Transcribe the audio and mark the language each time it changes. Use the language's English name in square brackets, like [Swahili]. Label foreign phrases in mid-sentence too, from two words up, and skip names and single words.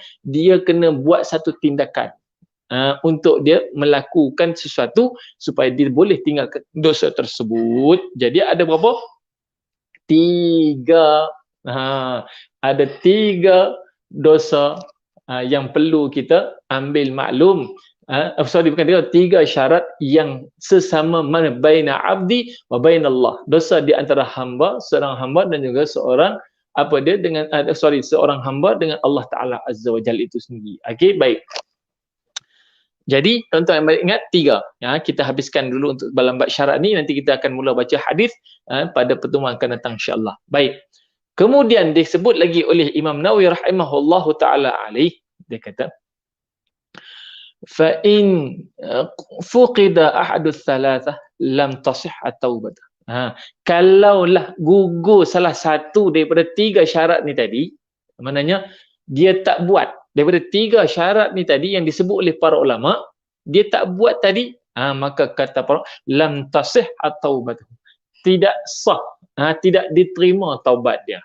[Malay] Dia kena buat satu tindakan. Untuk dia melakukan sesuatu supaya dia boleh tinggalkan dosa tersebut. Jadi ada berapa? 3. Ada 3 dosa yang perlu kita ambil maklum. Bukan 3 syarat yang sesama mana [Arabic] بين عبد وبين الله. [Malay] Dosa di antara hamba, seorang hamba dan juga seorang seorang hamba dengan [Arabic] الله تعالى عز وجل [Malay] itu sendiri. Okey, baik. Jadi tuan-tuan yang baik ingat 3. Kita habiskan dulu untuk dalam bab syarat ni, nanti kita akan mula baca hadis pada pertemuan akan datang [Arabic] إن شاء الله. [Malay] Baik. Kemudian disebut lagi oleh Imam Nawawi [Arabic] رحمه الله تعالى عليه, [Malay] dia kata [Arabic] فإن فقد أحد الثلاثة لم تصح التوبة. [Malay] Kalaulah gugur salah satu daripada 3 syarat ni tadi, maknanya dia tak buat daripada 3 syarat ni tadi yang disebut oleh para ulama, dia tak buat tadi, maka kata para [Arabic] لم تصح التوبة, [Malay] tidak sah, tidak diterima taubat dia.